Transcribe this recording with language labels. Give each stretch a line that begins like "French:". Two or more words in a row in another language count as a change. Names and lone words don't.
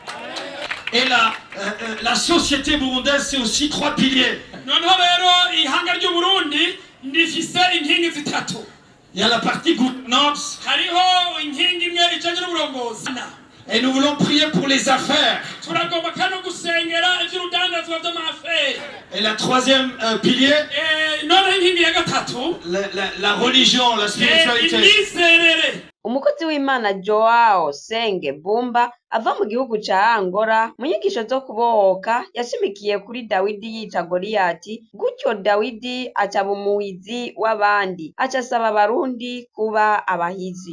French: Et la société burundaise, c'est aussi 3 piliers.
Rundi: noneho rero ihanga ry'u Burundi rifise inkingi zitatu.
French: Il y a la partie gouvernance.
Rundi: hariho inkingi imwe ijanye n'uburongozi.
French: Et nous voulons prier pour les affaires.
Rundi: turagomba kandi gusengera ivy'urudandazwa vy'amafere.
French: Et la 3e pilier,
Rundi: noneho inkingi ya gatatu
French: la religion, la spiritualité.
Rundi: imyizerere. Umukozi w'Imana Joao Senge Bumba ava mu gihugu ca Angola mu nyigisho zo kubohoka yashimikiye kuri Dawidi yica Goliyati, gutyo Dawidi acaba umuhizi w'abandi, acasaba abarundi kuba abahizi.